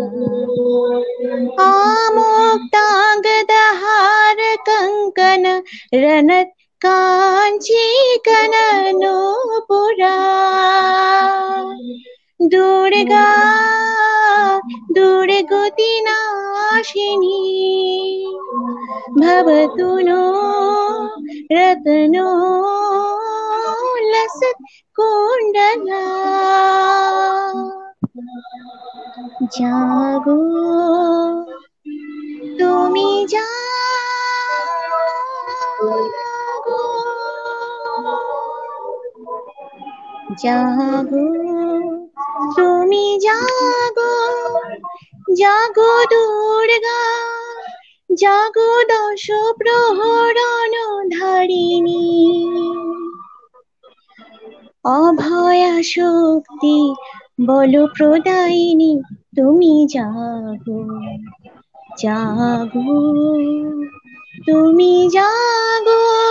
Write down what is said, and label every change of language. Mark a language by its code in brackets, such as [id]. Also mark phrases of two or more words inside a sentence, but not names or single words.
[sa] आमुक्ताङ्गदहार कङ्कण रणत् काञ्चीकननूपुरा दुर्गा दुर्गतिनाशिनी भवतु नो रत्नो लसत् कुण्डला [bn] जागो তুমি জাগো জাগো তুমি জাগো জাগো দুর্গা জাগো দশ প্রহরণ ধারিণী অভয়া শক্তি বল প্রদায়িনী তুমি জাগো জাগো তুমি জাগো